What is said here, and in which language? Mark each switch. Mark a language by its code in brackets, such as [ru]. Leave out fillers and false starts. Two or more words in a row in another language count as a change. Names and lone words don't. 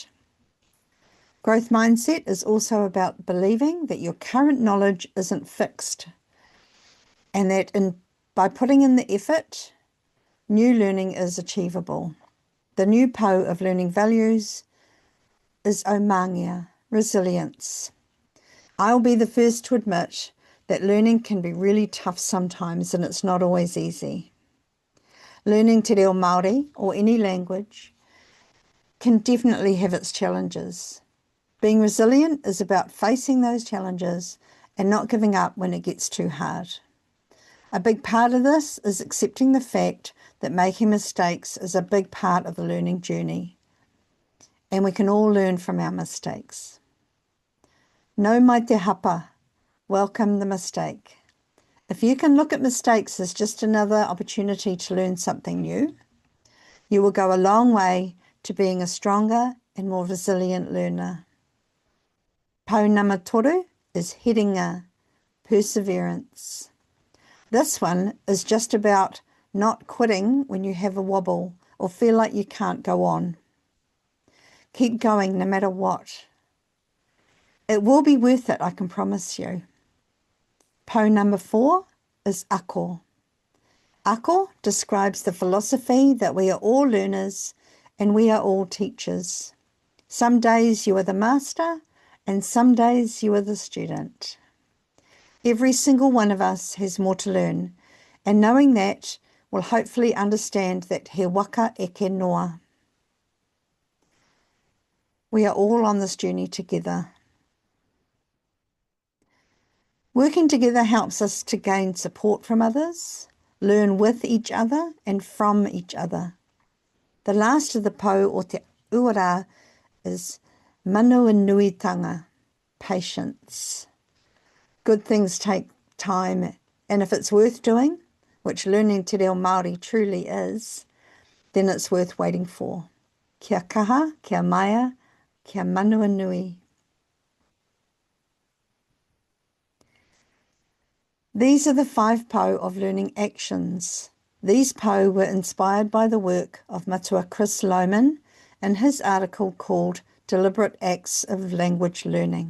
[en] Growth mindset is also about believing that your current knowledge isn't fixed and that by putting in the effort, new learning is achievable. The new pou of learning values is omangia, resilience. I'll be the first to admit that learning can be really tough sometimes and it's not always easy. Learning te reo Māori or any language can definitely have its challenges. Being resilient is about facing those challenges and not giving up when it gets too hard. A big part of this is accepting the fact that making mistakes is a big part of the learning journey, and we can all learn from our mistakes. [mi] Nau mai te hapa, [en] welcome the mistake. If you can look at mistakes as just another opportunity to learn something new, you will go a long way to being a stronger and more resilient learner. [mi] Pou nama toru [en] is heringa, perseverance. This one is just about not quitting when you have a wobble or feel like you can't go on. Keep going no matter what. It will be worth it, I can promise you. Pou number 4 is ako. Ako describes the philosophy that we are all learners and we are all teachers. Some days you are the master and some days you are the student. Every single one of us has more to learn, and knowing that will hopefully understand that [mi] he waka eke noa. [en] We are all on this journey together. Working together helps us to gain support from others, learn with each other and from each other. The last of the [mi] pou o te uara [en] is manuanuitanga, patience. Good things take time, and if it's worth doing, which learning te reo Māori truly is, then it's worth waiting for. [mi] Kia kaha, kia maia, kia manuanui. [en] These are the 5 pou of learning actions. These pou were inspired by the work of Matua Chris Lohman in his article called Deliberate Acts of Language Learning.